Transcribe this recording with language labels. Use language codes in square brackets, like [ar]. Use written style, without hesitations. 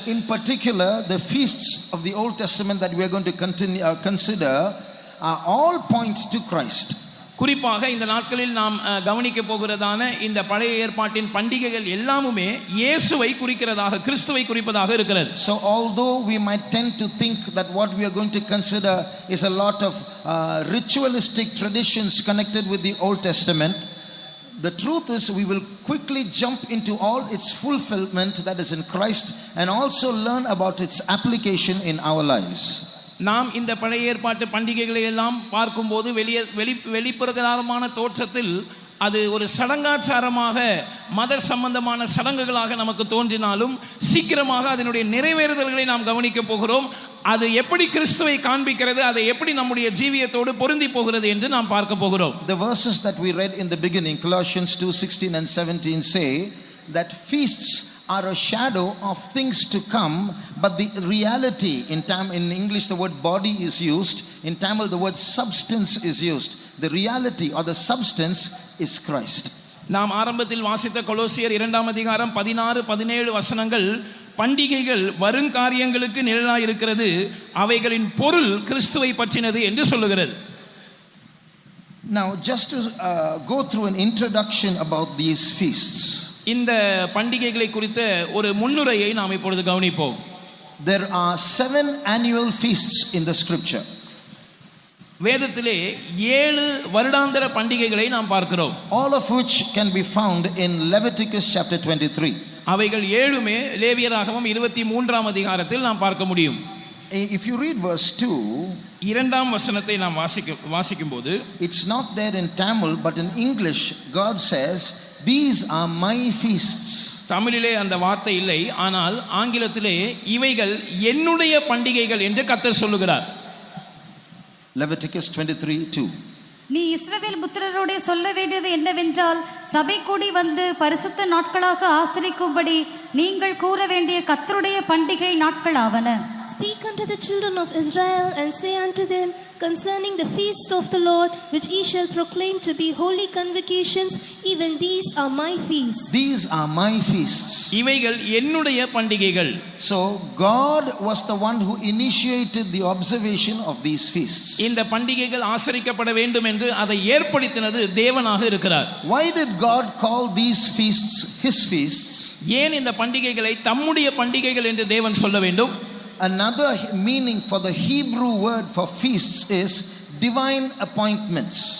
[en] In particular, the feasts of the Old Testament that we are going to consider are all point to Christ. [ta] குறிப்பாக இந்த நாட்களில் நாம் கவனிக்க போகிறதான இந்த பழைய ஏற்பாட்டின் பண்டிகைகள் எல்லாமுமே இயேசுவை குறிக்கிறதாக, கிறிஸ்துவை குறிப்பதாக இருக்கிறது. [en] So although we might tend to think that what we are going to consider is a lot of ritualistic traditions connected with the Old Testament, the truth is we will quickly jump into all its fulfillment that is in Christ and also learn about its application in our lives. [ta] நாம் இந்த பழைய ஏற்பாட்டு பண்டிகைகளை எல்லாம் பார்க்கும்போது வெளிப்பிரகாரமான தோற்றத்தில் அது ஒரு சடங்காச்சாரமாக மத சம்பந்தமான சடங்குகளாக நமக்கு தோன்றினாலும் சீக்கிரமாக அதனுடைய நிறைவேறுதல்களை நாம் கவனிக்க போகிறோம். அது எப்படி கிறிஸ்துவை காண்பிக்கிறது, அதை எப்படி நம்முடைய ஜீவியத்தோடு பொருந்தி போகிறது என்று நாம் பார்க்க போகிறோம். [en] The verses that we read in the beginning, Colossians 2:16 and 17 say that feasts are a shadow of things to come, but the reality, in English the word body is used, in Tamil the word substance is used. The reality or the substance is Christ. [ta] நாம் ஆரம்பத்தில் வாசித்த கொலோசியர் 2ஆம் அதிகாரம் 16-17 வசனங்கள் பண்டிகைகள் வருங்காரியங்களுக்கு நிழலாய் இருக்கிறது, அவைகளின் பொருள் கிறிஸ்துவை பற்றினது என்று சொல்லுகிறது. [en] Now just to go through an introduction about these feasts, [ta] இந்த பண்டிகைகளை குறித்த ஒரு முன்னுரையை நாம் இப்பொழுது கவனிப்போம். [en] There are 7 annual feasts in the scripture. [ta] வேதத்திலே 7 வருடாந்திர பண்டிகைகளை நாம் பார்க்கிறோம். [en] All of which can be found in Leviticus chapter 23. [ta] அவைகள் 7மே லேவியராகமம் 23ஆம் அதிகாரத்தில் நாம் பார்க்க முடியும். [en] If you read verse 2, [ta] இரண்டாம் வசனத்தை நாம் வாசிக்கும்போது, [en] it's not there in Tamil but in English God says, these are my feasts. [ta] தமிழிலே அந்த வார்த்தை இல்லை, ஆனால் ஆங்கிலத்திலே இவைகள் என்னுடைய பண்டிகைகள் என்று கர்த்தர் சொல்லுகிறார். [en] Leviticus 23:2. [ta] நீ இஸ்ரவேல் புத்திரரோடே சொல்ல வேண்டியது என்னவென்றால், சபை கூடி வந்து பரிசுத்த நாட்களாக ஆசரிக்கும்படி நீங்கள் கூற வேண்டிய கர்த்தருடைய பண்டிகை நாட்களாவன. [en] Speak unto the children of Israel and say unto them concerning the feasts of the Lord, which ye shall proclaim to be holy convocations, even these are my feasts. These are my feasts. [ta] இவைகள் என்னுடைய பண்டிகைகள். [en] So God was the one who initiated the observation of these feasts. [ta] இந்த பண்டிகைகள் ஆசரிக்கப்பட வேண்டும் என்று அதை ஏற்படுத்தினது தேவனாக இருக்கிறார். [en] Why did God call these feasts his feasts? [ta] ஏன் இந்த பண்டிகைகளை தம்முடைய பண்டிகைகள் என்று தேவன் சொல்ல வேண்டும்? [en] Another meaning for the Hebrew word for feasts is divine appointments.